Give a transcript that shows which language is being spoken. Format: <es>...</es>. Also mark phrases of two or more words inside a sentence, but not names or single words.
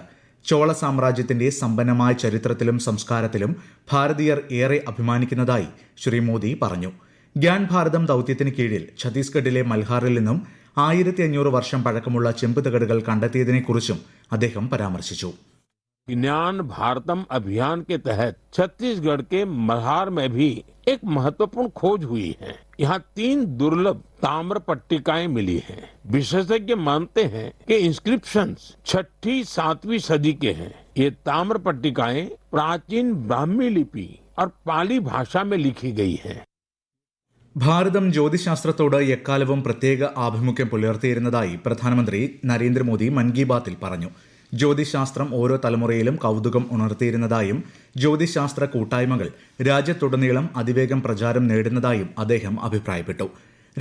<ml>ചോള സാമ്രാജ്യത്തിന്റെ സമ്പന്നമായ ചരിത്രത്തിലും സംസ്കാരത്തിലും ഭാരതീയർ ഏറെ അഭിമാനിക്കുന്നതായി ശ്രീ മോദി പറഞ്ഞു. ഗ്യാൻ ഭാരതം ദൌത്യത്തിന് കീഴിൽ ഛത്തീസ്ഗഡിലെ മൽഹാറിൽ നിന്നും 1500 വർഷം പഴക്കമുള്ള ചെമ്പ് തകിടുകൾ കണ്ടെത്തിയതിനെക്കുറിച്ചും അദ്ദേഹം പരാമർശിച്ചു.</ml> <hi>ज्ञान भारतम अभियान के तहत छत्तीसगढ़ के मल्हार में भी एक महत्वपूर्ण खोज हुई है। यहाँ 3 दुर्लभ ताम्र पट्टिकाएं मिली हैं। विशेषज्ञ मानते हैं कि इंस्क्रिप्शंस 6ठी-7वीं सदी के हैं। ये ताम्र पट्टिकाएं प्राचीन ब्राह्मी लिपि और पाली भाषा में लिखी गई हैं.</hi> <ml>ഭാരതം ജ്യോതിശാസ്ത്രത്തോട് എക്കാലവും പ്രത്യേക ആഭിമുഖ്യം പുലർത്തിയിരുന്നതായി പ്രധാനമന്ത്രി നരേന്ദ്രമോദി മൻ കി ബാത്തിൽ പറഞ്ഞു. ജ്യോതിശാസ്ത്രം ഓരോ തലമുറയിലും കൗതുകം ഉണർത്തിയിരുന്നതായും ജ്യോതിശാസ്ത്ര കൂട്ടായ്മകൾ രാജ്യത്തുടനീളം അതിവേഗം പ്രചാരം നേടുന്നതായും അദ്ദേഹം അഭിപ്രായപ്പെട്ടു.</ml>